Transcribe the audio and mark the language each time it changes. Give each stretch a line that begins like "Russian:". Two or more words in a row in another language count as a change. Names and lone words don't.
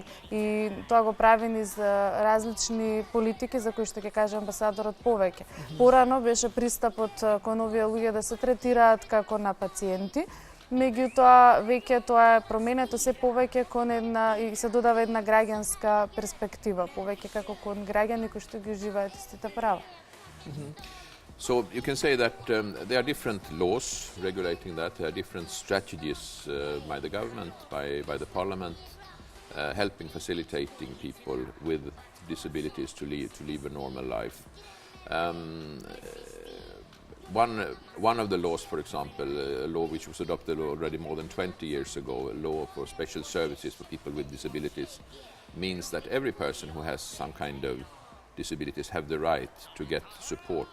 Macedonian: И тоа го прави низ различни политики за кои што ќе каже амбасадорот повеќе. Порано беше пристапот кон овие луѓе да се третираат како на пациенти, меѓутоа веќе тоа е променето се повеќе кон една и се додава една граѓанска перспектива, повеќе како кон граѓани кои што ги уживаат истите права.
English: So you can say that there are different laws regulating that. There are different strategies by the government, by the parliament, helping, facilitating people with disabilities to live a normal life. One of the laws, for example, a law which was adopted already more than 20 years ago, a law for special services for people with disabilities, means that every person who has some kind of disabilities have the right to get support.